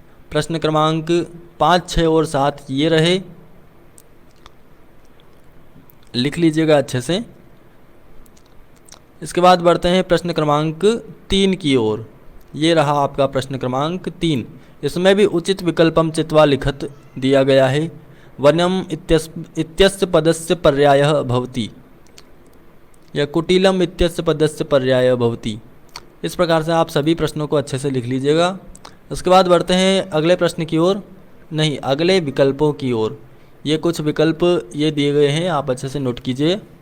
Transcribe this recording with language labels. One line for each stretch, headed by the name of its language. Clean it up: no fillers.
Hindi: प्रश्न क्रमांक 5, 6 और 7 ये रहे, लिख लीजिएगा अच्छे से। इसके बाद बढ़ते हैं प्रश्न क्रमांक 3 की ओर। ये रहा आपका प्रश्न क्रमांक 3। इसमें भी
Sanskrit: उचित विकल्पम चित्वा लिखत
Hindi: दिया गया है।
Sanskrit: वनम इत्यस्य पदस्य पर्यायः भवति या कुटिलम इत्यस्य पदस्य पर्यायः भवति।
Hindi: इस प्रकार से आप सभी प्रश्नों को अच्छे से लिख लीजिएगा। उसके बाद बढ़ते हैं अगले प्रश्न की ओर, नहीं अगले विकल्पों की ओर। ये कुछ विकल्प ये दिए गए हैं, आप अच्छे से नोट कीजिए।